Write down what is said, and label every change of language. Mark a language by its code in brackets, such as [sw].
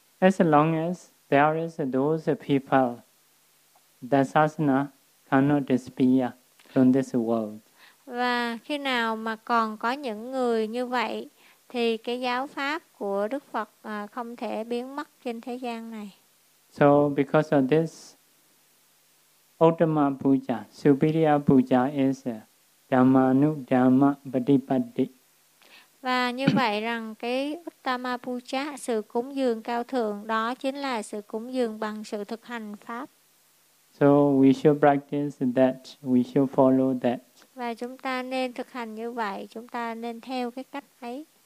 [en] As long as there is those people, the sasana cannot disappear from this world. [vi] Và khi nào mà còn có những người như vậy thì cái giáo pháp của Đức Phật không thể biến mất trên thế gian này. [en] So because of this, Uttama Puja, Superior Puja is Dhamma nu Dhamma patipatti. [vi] Và như vậy rằng cái Uttama Puja, sự cúng dường cao thượng, đó chính là sự cúng dường bằng sự thực hành pháp. [en] So we should practice that, we should follow that. [vi] Và chúng ta nên thực hành như vậy, chúng ta nên theo cái cách ấy.